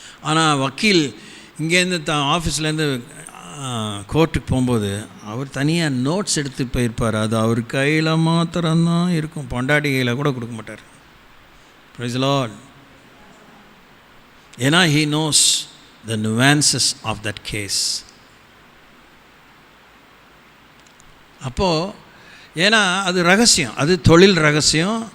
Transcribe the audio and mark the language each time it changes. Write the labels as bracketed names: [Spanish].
[Tamil] ஆனால் வக்கீல் இங்கேருந்து ஆஃபீஸ்லேருந்து கோர்ட்டுக்கு போகும்போது அவர் தனியாக நோட்ஸ் எடுத்து போயிருப்பார். அது அவர் கையில் மாத்திரம்தான் இருக்கும், பொண்டாட்டி கையில் கூட கொடுக்க மாட்டார். [English] Praise the Lord. [Tamil] ஏன்னா [English] he knows the nuances of that case. [Tamil] அப்போது ஏன்னா அது ரகசியம், அது தொழில் ரகசியம்.